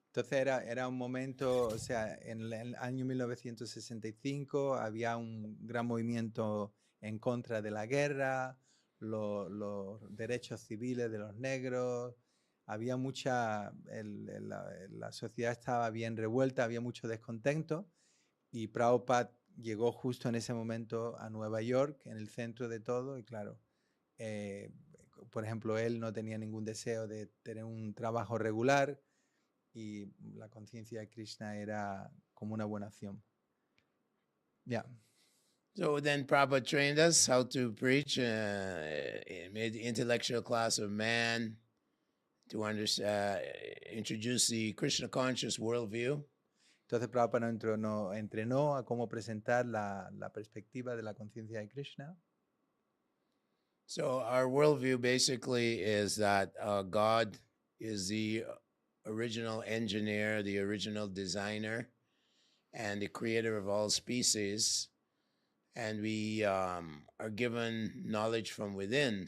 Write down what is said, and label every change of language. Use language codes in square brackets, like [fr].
[es] Entonces era un momento, o sea, en el año 1965 había un gran movimiento en contra de la guerra, los derechos civiles de los negros, había la sociedad estaba bien revuelta, había mucho descontento y Prabhupada llegó justo en ese momento a Nueva York, en el centro de todo, y claro, por ejemplo, él no tenía ningún deseo de tener un trabajo regular y la conciencia de Krishna era como una buena acción. [en] Yeah. So then Prabhupada trained us how to preach, made the intellectual class of man to introduce the Krishna conscious worldview. [es] Entonces Prabhupada nos entrenó a cómo presentar la perspectiva de la conciencia de Krishna. [en] So our worldview basically is that God is the original engineer, the original designer, and the creator of all species. And we are given knowledge from within.